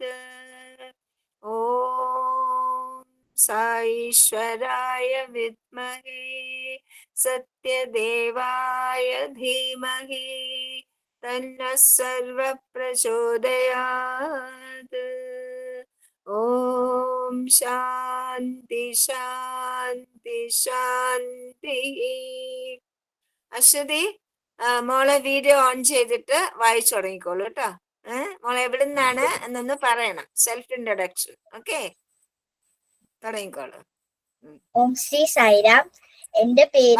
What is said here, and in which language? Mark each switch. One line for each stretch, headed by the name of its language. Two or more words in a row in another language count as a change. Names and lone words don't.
Sanskrit: ॐ साईश्वराय विद्महे सत्यदेवाय धीमहि तन्नः सर्वः प्रचोदयात्. ॐ शान्ति शान्ति शान्तिः.
Malayalam: അശ്വതി, മോളെ വീഡിയോ ഓൺ ചെയ്തിട്ട് വായിച്ചു തുടങ്ങിക്കോളൂ കേട്ടോ. മോളെ എവിടെ നിന്നാണ് എന്നൊന്ന് പറയണം.
English: self introduction.
Malayalam: ഓക്കെ, തുടങ്ങിക്കോളൂ. ഓം ശ്രീ സായിരാം. എന്റെ പേര്